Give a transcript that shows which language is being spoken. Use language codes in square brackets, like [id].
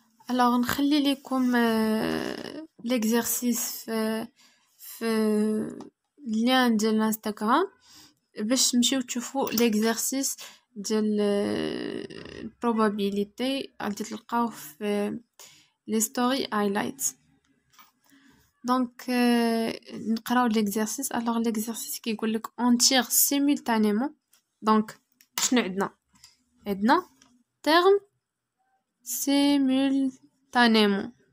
[ar] alors نخلي لكم ليكزيرسيس في اللين ديال الانستغرام باش تمشيو تشوفوا ليكزيرسيس ديال probabilité غادي تلقاوه في لي ستوري هايلايتس. دونك نقراو ليكزيرسيس. alors ليكزيرسيس كيقول لك [fr] on tire simultanément. [ar] دونك شنو عندنا terme simultanément.